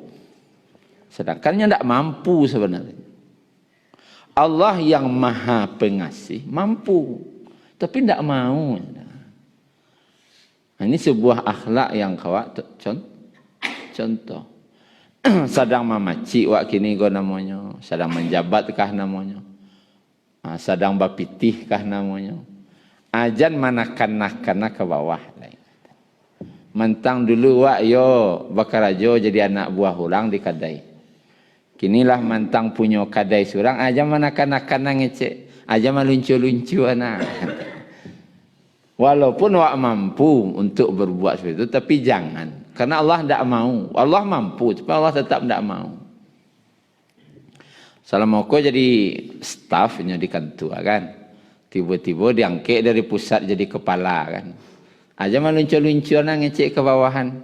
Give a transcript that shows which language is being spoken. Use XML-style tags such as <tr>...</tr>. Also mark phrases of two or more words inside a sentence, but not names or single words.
<id>Sedangkan tidak mampu sebenarnya. Allah yang maha pengasih mampu, tapi tidak mau. Ini sebuah akhlak yang kawak contoh.</id> <min>Sedang mamaci wak kini go namanya, sedang menjabatkah namanya, sedang bapitihkah namanya. Ajan manakan-nakana ke bawah. Mentang dulu wak yo bakarajo jadi anak buah ulang di kadai. Kinilah mantang punya kadai surang, aja mana kanak-kanak ngecek, aja meluncu-luncu anak.</min> <id>Walaupun wak mampu untuk berbuat seperti itu, tapi jangan. Karena Allah tidak mau. Allah mampu, tapi Allah tetap tidak mau. Salamoko jadi staffnya di kantor kan. Tiba-tiba diangkat dari pusat jadi kepala kan.</id> <min>Aja meluncu-luncu anak ngecek ke bawahan.</min>